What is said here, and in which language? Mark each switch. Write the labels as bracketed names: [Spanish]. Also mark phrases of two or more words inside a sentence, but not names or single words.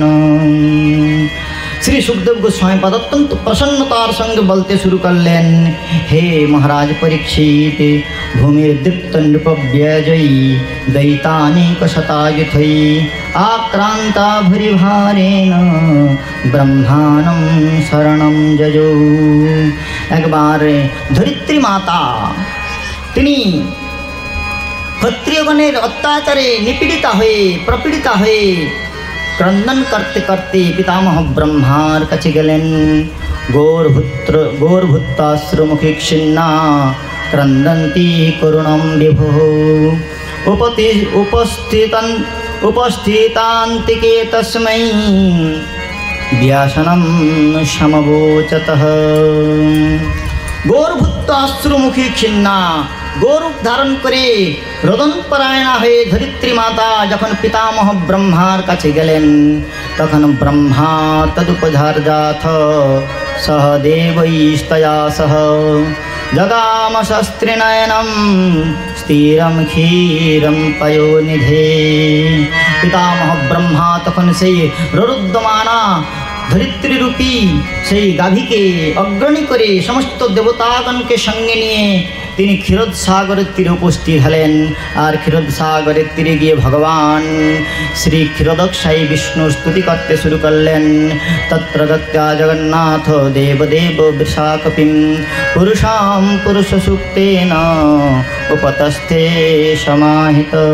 [Bangla] শ্রী সুখদেব গোস্বামী পাদ অত্যন্ত প্রসন্নতার সঙ্গে বলতে শুরু করলেন, হে মহারাজ পরীক্ষিত, [Sanskrit] ভূমির দীপ্ত নৃপব্যজয়ী দৈতানিক শতাযুথৈ আক্রান্তা ভূরিভারেণ ব্রহ্মাণং শরণং যজৌ। [Bangla] একবার ধরিত্রী মাতা তিনি ক্ষত্রিয়গণের অত্যাচারে নিপীড়িতা হয়ে প্রপীড়িতা হয়ে ক্রন্দন করতে করতে পিতামহ ব্রহ্মার কাছে গেলেন। [Sanskrit] गौरभूताश्रुमुखी क्षिन्ना क्रंदन्ती करुणं विभुः उपस्थितान्तिके तस्मै व्यासनं समवोचतः। गौरभूताश्रुमुखी क्षिन्ना, [Bangla] গোরূপ ধারণ করে রোদনপরায়ণা হয়ে ধরিত্রী মাতা যখন পিতামহ ব্রহ্মার কাছে গেলেন, তখন ব্রহ্মা [Sanskrit] तदुपधार्याथ सह देवैस्तया सह जगाम शस्त्रिनयनं स्थिरं क्षीरं पयोनिधे। [Bangla] পিতামহ ব্রহ্মা তখন সেই রোরুদ্ধমানা ধরিত্রী রূপী সেই গাভীকে অগ্রণী করে সমস্ত দেবতাগণকে সঙ্গে নিয়ে তিনি ক্ষীরোদ সাগরের তীরে উপস্থিত হলেন। আর ক্ষীরোদ সাগরের তীরে গিয়ে ভগবান শ্রী ক্ষীরোদক্ষায়ী বিষ্ণুর স্তুতি করতে শুরু করলেন। [Sanskrit] তত্র গত্যা জগন্নাথ দেবদেব বৃষাকপিম পুরুষাম পুরুষ সূক্তেন উপতস্থে সমাহিত।